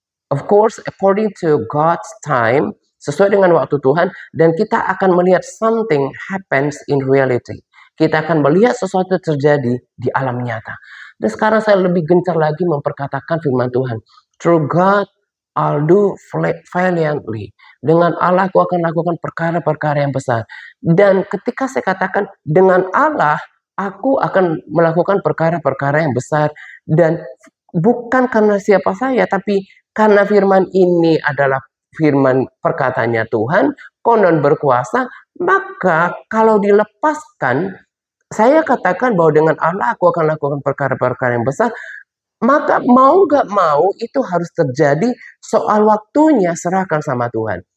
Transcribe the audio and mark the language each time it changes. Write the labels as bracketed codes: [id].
[en] Of course, according to God's time, [id] sesuai dengan waktu Tuhan, dan kita akan melihat [en] something happens in reality. [id] Kita akan melihat sesuatu terjadi di alam nyata. Dan sekarang saya lebih gencar lagi memperkatakan firman Tuhan. [en] Through God, I'll do valiantly. [id] Dengan Allah, aku akan lakukan perkara-perkara yang besar. Dan ketika saya katakan dengan Allah, aku akan melakukan perkara-perkara yang besar. Dan bukan karena siapa saya, tapi karena firman ini adalah firman perkataannya Tuhan, konon berkuasa, maka kalau dilepaskan, saya katakan bahwa dengan Allah aku akan lakukan perkara-perkara yang besar, maka mau gak mau itu harus terjadi, soal waktunya serahkan sama Tuhan.